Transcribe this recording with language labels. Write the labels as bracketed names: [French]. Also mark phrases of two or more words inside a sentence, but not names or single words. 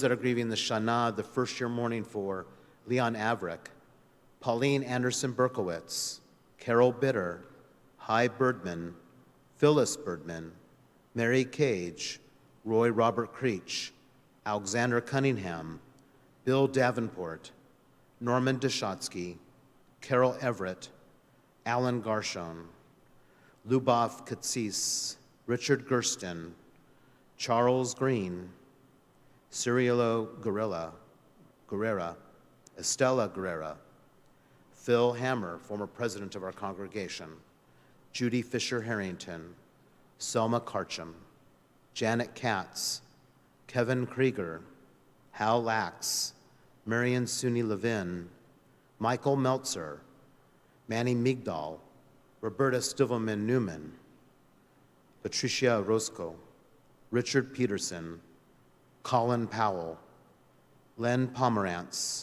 [English] that are grieving the Shana, the first year mourning for Leon Averick, Pauline Anderson Berkowitz, Carol Bitter, Hy Birdman, Phyllis Birdman, Mary Cage, Roy Robert Creech, Alexander Cunningham, Bill Davenport, Norman Deshotsky, Carol Everett, Alan Garshon, Lubov Katsis, Richard Gersten, Charles Green, Cirilo Guerrera, Estella Guerrera, Phil Hammer, former president of our congregation, Judy Fisher Harrington, Selma Karcham, Janet Katz, Kevin Krieger, Hal Lax, Marion Suni Levin, Michael Meltzer, Manny Migdal, Roberta Stivelman Newman, Patricia Roscoe, Richard Peterson, Colin Powell, Len Pomerantz,